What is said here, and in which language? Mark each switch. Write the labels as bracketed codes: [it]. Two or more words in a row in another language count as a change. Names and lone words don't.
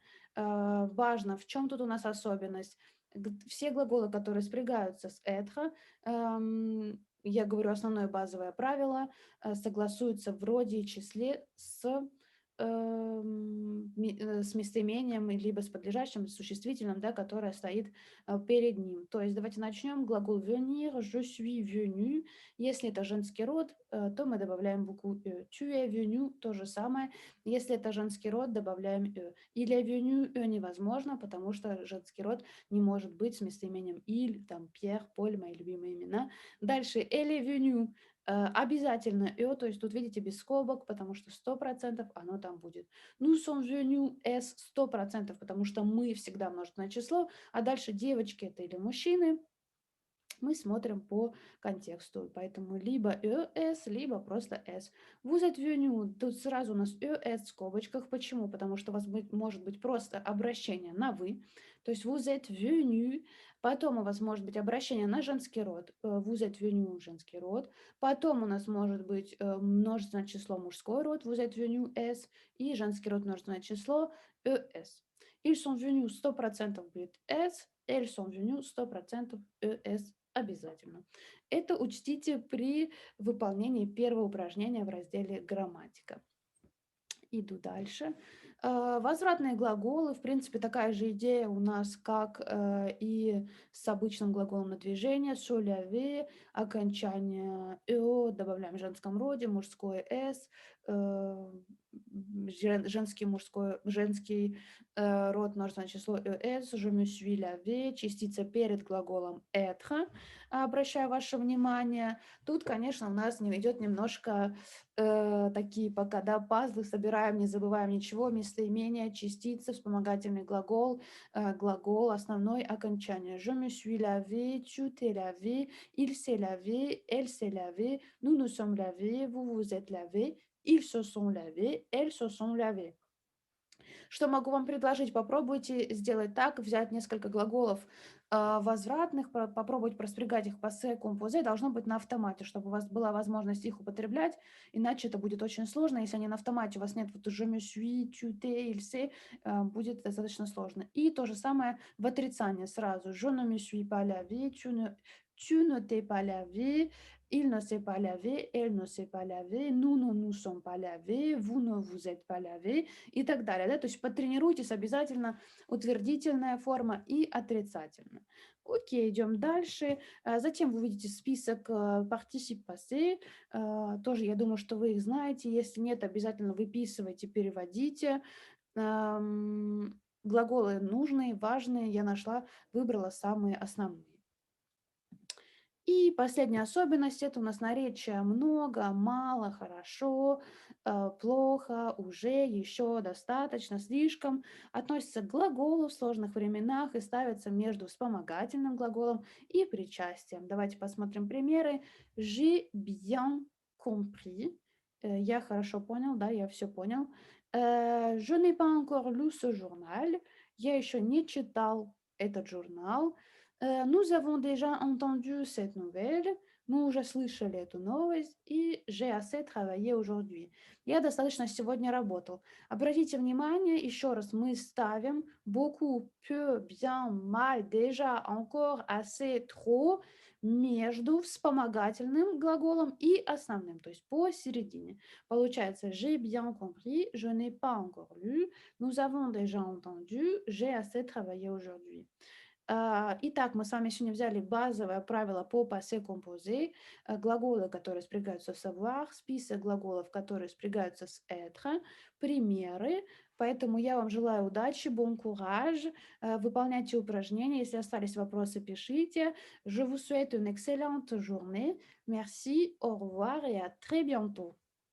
[ru] Важно, в чем тут у нас особенность? Все глаголы, которые спрягаются с être, я говорю основное базовое правило, согласуются в роде и числе с местоимением либо с подлежащим существительным, да, которое стоит перед ним. То есть давайте начнем. Глагол venir, [fr] je suis venu. [ru] Если это женский род, то мы добавляем букву «э». [fr] Tu es venu, [ru] то же самое. Если это женский род, добавляем «э». [fr] Il est venu, [ru] «э» невозможно, потому что женский род не может быть с местоимением «il», там, Pierre, Поль, мои любимые имена. [fr] Дальше elle est venue, [ru] обязательно «ё», то есть тут видите без скобок, потому что 100% оно там будет. [fr] Nous sommes venus «s» 100%, [ru] потому что мы всегда множественное число, а дальше девочки это или мужчины, мы смотрим по контексту. Поэтому либо «es», либо просто «s». [fr] Vous êtes venu, [ru] тут сразу у нас «es» в скобочках. Почему? Потому что у вас может быть просто обращение на «вы». То есть [fr] vous êtes venu. [ru] Потом у вас может быть обращение на женский род. [fr] Vous êtes venu, [ru] женский род. Потом у нас может быть множественное число, мужской род. [fr] Vous êtes venu «s». [ru] И женский род, множественное число «es». [fr] Ils sont venus 100% будет «s». Elles sont venues 100% «es». [ru] Обязательно. Это учтите при выполнении первого упражнения в разделе «Грамматика». Иду дальше. Возвратные глаголы, в принципе, такая же идея у нас, как и с обычным глаголом на движение. [fr] Se lever, [ru] окончание «ё», добавляем в женском роде, мужское «с», женский, мужской, женский род, множественное число «es», [fr] je me suis lavé, [ru] частица перед глаголом «être», обращаю ваше внимание. Тут, конечно, у нас не идет немножко такие пока, да, пазлы собираем, не забываем ничего, местоимение, частица, вспомогательный глагол, глагол, основной, окончание. [fr] Je me suis lavé, tu t'es lavé, il s'est lavé, elle s'est lavée, nous nous sommes lavés, vous vous êtes lavés, ils se sont lavés, elles se sont lavées. [ru] Что могу вам предложить? Попробуйте сделать так, взять несколько глаголов возвратных, попробовать проспрягать их по [fr] passé composé, [ru] должно быть на автомате, чтобы у вас была возможность их употреблять, иначе это будет очень сложно. Если они на автомате, у вас нет вот [fr] je me suis, tu t'es, il s'est, [ru] будет достаточно сложно. И то же самое в отрицании сразу. [fr] Je ne me suis pas lavé, tu ne t'es pas lavé, il ne s'est pas lavé, elle ne s'est pas lavé, nous ne nous sommes pas lavés, vous ne vous êtes pas lavés [ru] и так далее. Да? То есть потренируйтесь обязательно утвердительная форма и отрицательная. Окей, идем дальше. Затем вы увидите список [fr] participe passé. [ru] Тоже я думаю, что вы их знаете. Если нет, обязательно выписывайте, переводите. Глаголы нужные, важные я нашла, выбрала самые основные. И последняя особенность — это у нас наречия много, мало, хорошо, плохо, уже, еще, достаточно, слишком. Относятся к глаголу в сложных временах и ставятся между вспомогательным глаголом и причастием. Давайте посмотрим примеры. [fr] J'ai bien compris. [ru] Я хорошо понял, да, я все понял. [fr] Je n'ai pas encore lu ce journal. [ru] Я еще не читал этот журнал. [fr] Nous avons déjà entendu cette nouvelle. [ru] Мы уже слышали эту новость, и [fr] j'ai assez travaillé aujourd'hui. [ru] Я достаточно сегодня работал. Обратите внимание, еще раз мы ставим [fr] beaucoup, peu, bien, mal, déjà, encore, assez, trop [ru] между вспомогательным глаголом и основным, то есть посередине. [fr] Получается j'ai bien compris, je n'ai pas encore lu, nous avons déjà entendu, j'ai assez travaillé aujourd'hui. [ru] Итак, мы с вами сегодня взяли базовое правило по [fr] passé composé, [ru] глаголы, которые спрягаются с avoir, список глаголов, которые спрягаются с être, примеры. Поэтому я вам желаю удачи, [fr] bon courage, [ru] выполняйте упражнения. Если остались вопросы, пишите. [fr] Je vous souhaite une excellente journée. Merci, au revoir et à très bientôt.